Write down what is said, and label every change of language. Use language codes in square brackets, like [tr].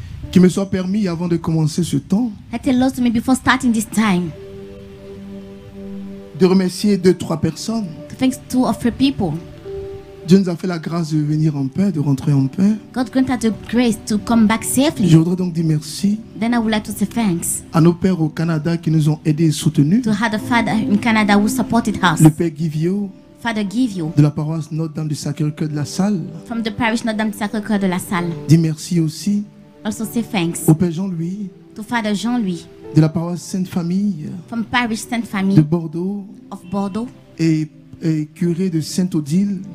[fr] Qu'il me soit permis, avant de commencer ce temps, [en] Let the Lord to me before starting this time [fr] de remercier 2-3 personnes. [en] to thank 2 or 3 people. [fr] Dieu nous a fait la grâce de venir en paix, de rentrer en paix. [en] God granted the grace to come back safely. [fr] Je voudrais donc dire merci [en] Then I would like to say thanks [fr] à nos pères au Canada qui nous ont aidés et soutenus. [en] to the father in Canada who supported us. [fr] Le père Guivio [en] Father Givio [fr] de la paroisse Notre-Dame du Sacré-Cœur de la Salle. [en] from the parish Notre-Dame du Sacré-Cœur de la Salle. [fr] Dis merci aussi [en] Also say thanks [fr] au père Jean-Louis [en] to Father Jean-Louis [fr] de la paroisse Sainte-Famille [en] from parish Sainte [fr] de Famille Bordeaux [en] of Bordeaux [fr] et curé de Sainte-Odile